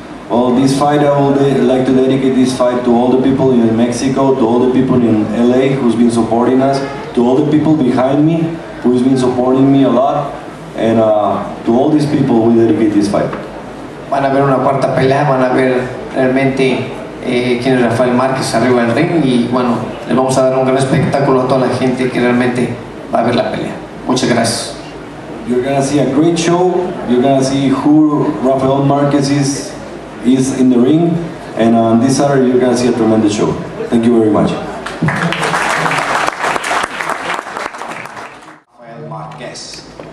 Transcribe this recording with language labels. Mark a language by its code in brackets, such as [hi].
[en] Well, this fight, I would like to dedicate this fight to all the people in Mexico, to all the people in LA who's been supporting us, to all the people behind me who's been supporting me a lot, and to all these people we dedicate this fight. [es] Van a ver una cuarta pelea, van a ver realmente quién es Rafael Marquez arriba del ring y bueno, les vamos a dar un gran espectáculo a toda la gente que realmente va a ver la pelea. Muchas gracias. [en] You're gonna see a great show. You're gonna see who Rafael Marquez is in the ring, and on this Saturday you're going to see a tremendous show. Thank you very much. Rafael Marquez.